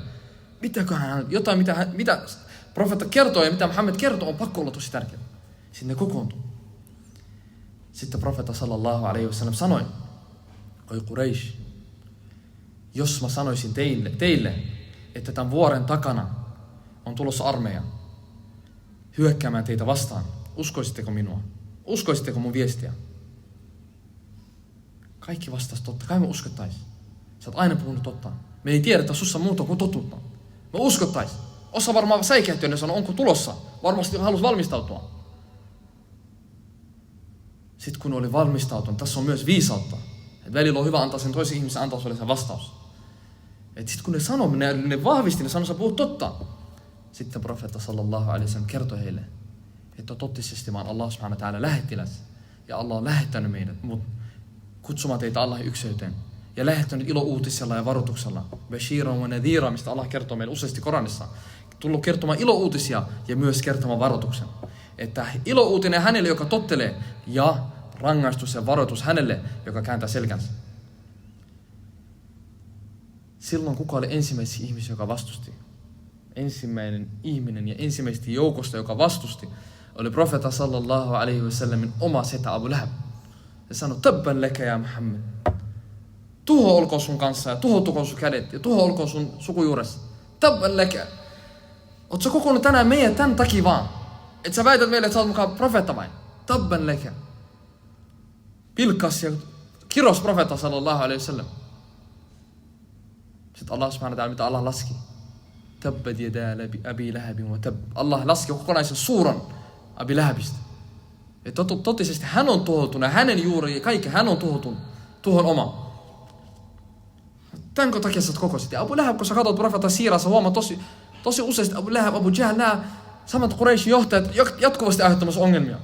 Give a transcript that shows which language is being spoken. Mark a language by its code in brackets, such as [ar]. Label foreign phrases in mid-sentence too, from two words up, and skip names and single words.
[fi] Mitäköhän hän, jotain mitä profeetta kertoo ja mitä Muhammad kertoo on pakko olla tosi tärkeää. Sitten ne kokoontuu. Sitten profeetta [ar] صلى الله عليه وسلم [fi] sanoi, oi Quraysh, jos mä sanoisin teille, että tämän vuoren takana on tulossa armeija hyökkäämään teitä vastaan, uskoisitteko minua? Uskoisitteko mun viestiä? Kaikki vastasi totta. Kai me uskottaisiin. Sä oot aina puhunut totta. Me ei tiedetä sussa muuta kuin totuutta. Me uskottaisiin. Osa varmaan säikähtyä ja sanoi, onko tulossa? Varmasti halusi valmistautua. Sitten kun oli valmistautunut, tässä on myös viisautta. Et välillä on hyvä antaa sen toisen ihmisen antaa sulle se vastaus. Sitten kun ne sanoi, ne vahvisti, ne sanoi, sä puhut totta. Sitten profeetta [ar] صلى الله عليه وسلم [fi] kertoi heille, että totisesti mä oon Allah [ar] سبحانه وتعالى [fi] lähettiläs. Ja Allah on lähettänyt meidät kutsumaan teitä Allahin ykseyteen. Ja lähettänyt ilouutisella ja varoituksella. [ar] بشيرا ونذيرا, [fi] mistä Allah kertoo meille useasti Koranissa. Tullut kertomaan ilouutisia ja myös kertomaan varoituksen. Että ilouutinen hänelle, joka tottelee, ja rangaistus ja varoitus hänelle, joka kääntää selkänsä. Silloin kuka oli ensimmäisiä ihmisiä, joka vastusti? Ensimmäinen ihminen ja ensimmäistä joukosta, joka vastusti, oli profeetta [ar] صلى الله عليه وسلم [fi] oma setä Abu Lahab. Se sanoi, [ar] تبا لك يا محمد. [fi] Tuho olkoon sun kanssa ja tuhoutukoon sun kädet ja tuho olkoon sun sukujuuressa. [ar] تبا لك. [fi] Oot sä kokoonut tänään meidän tämän takia vaan? Et sä väität meille, että sä oot mukaan profeetta vain. [ar] تبا لك. [fi] Pilkkas ja kiros profeetta [ar] صلى الله عليه وسلم. [fi] Sitten Allah [ar] سبحانه وتعالى, [fi] mitä Allah laski. [ar] تبت يدا أبي لهب وتب. [fi] Allah laski kokonaisen suuran Abi Lahabista. Ja totisesti hän on tuhoutunut, hänen juuri ja kaikki, hän on tuhoutunut tuhon oma. Tänkö takia sä kokosit? Ja Abu Lahab, kun sä katsot profeetta siirassa, huomaat tosi useasti Abu Lahab, Abu Jahl, nämä samat Quraishin johtajat jatkuvasti aiheuttamassa ongelmia.